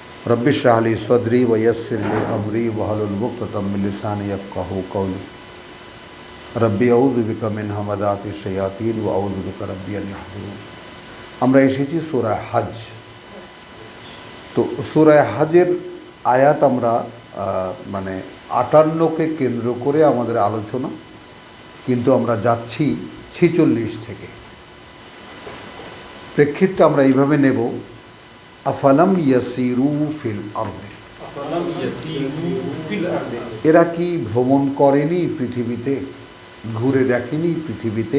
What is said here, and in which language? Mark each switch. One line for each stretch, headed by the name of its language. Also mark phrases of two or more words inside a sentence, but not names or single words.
Arabic: رب اشرح لي صدري ويسر لي أمري واحلل عقدة من لساني يفقهوا قولي رب أعوذ بك من همزات الشياطين وأعوذ بك رب أن يحضرون.
Bangla: আমরা এসেছি সূরা হজ। তো সূরা হজের আয়াত আমরা মানে 58কে কেন্দ্র করে আমাদের আলোচনা, কিন্তু আমরা যাচ্ছি 46 থেকে। প্রেক্ষিতটা আমরা এইভাবে নেব,
Arabic: أفلم يسيروا في الأرض,
Bangla: এরা কি ভ্রমণ করেনি পৃথিবীতে, ঘুরে দেখেনি পৃথিবীতে?